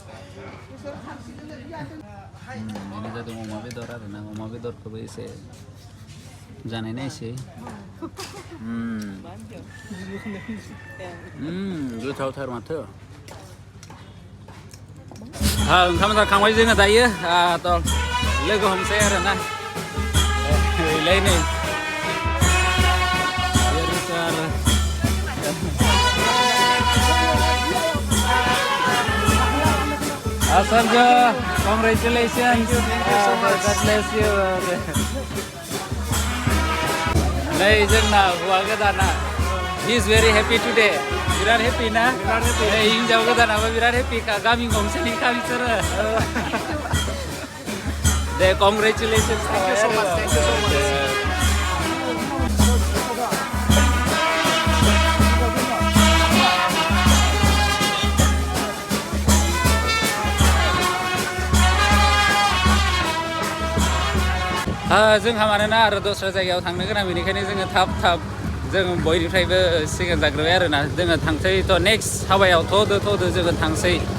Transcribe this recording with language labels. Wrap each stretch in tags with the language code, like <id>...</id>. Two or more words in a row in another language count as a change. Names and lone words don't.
<brx>बेनो जादों अमा बेदर आरोना अमा बेदरखौबो एसे जानाय नायसै गोथावथार माथो ओंखाम जाखांबाय जोङो दायो थ' लोगो हमसै आरोना नै Asarjo, congratulations.</brx> <en>God bless you.</en> <brx>Nay जोंना हौवा गोदाना</brx> <en>he is very happy today.</en> <brx>बिराद हेपि ना हिन्जाव गोदानाबो बिराद हेपि गामि गंसेनि बिसोरो दे congratulations.</brx> <en>Thank you so much.</en> <brx>जोंहा मानोना आरो दस्रा जायगायाव थांनो गोनां बेनिखायनो जोङो थाब जों बयनिफ्रायबो सिगां जाग्रोबाय आरोना जोङो थांसै थ' नेक्स्ट हाबायाव थ'दो जोङो थांसै</brx>